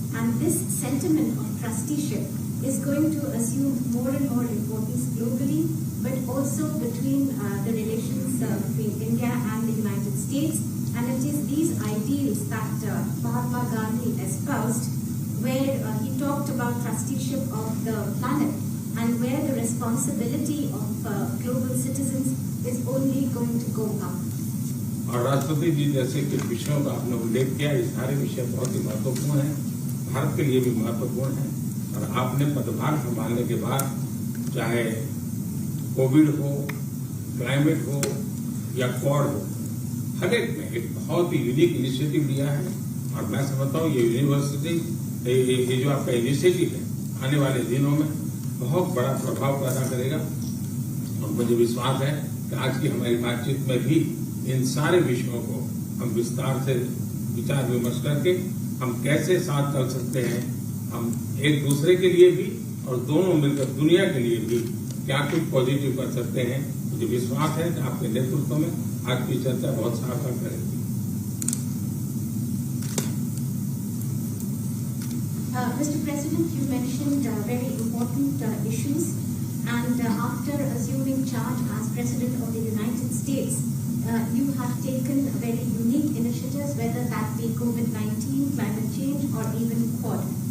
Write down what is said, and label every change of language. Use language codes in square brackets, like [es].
[en] And this sentiment of trusteeship is going to assume more and more importance globally, but also between the relations between India and the United States. And it is these ideals that Mahatma Gandhi espoused, where he talked about trusteeship of the planet and where the responsibility of global citizens is only going to go up. [hi] और राष्ट्रपति जी जैसे कि विषयों का आपने उल्लेख किया, ये सारे विषय बहुत ही महत्वपूर्ण हैं, भारत के लिए भी महत्वपूर्ण हैं। और आपने पदभार संभालने के बाद चाहे कोविड हो, क्लाइमेट हो या क्वाड हो, हर एक में एक बहुत ही यूनिक इनिशिएटिव लिया है। और मैं समझता हूँ ये यूनिवर्सिटी, ये जो आपका इनिशिएटिव है आने वाले दिनों में बहुत बड़ा प्रभाव पैदा करेगा। और मुझे विश्वास है कि आज की हमारी बातचीत में भी इन सारे विषयों को हम विस्तार से विचार विमर्श करके हम कैसे साथ चल सकते हैं, हम एक दूसरे के लिए भी और दोनों मिलकर दुनिया के लिए भी क्या कुछ पॉजिटिव कर सकते हैं। मुझे विश्वास है कि आपके नेतृत्व में आज की चर्चा बहुत सार्थक रहेगी। [en] Mr. President, you mentioned very important issues, and after assuming charge as President of the United States, you have taken very unique initiatives, whether that be COVID-19, climate change, or even Quad.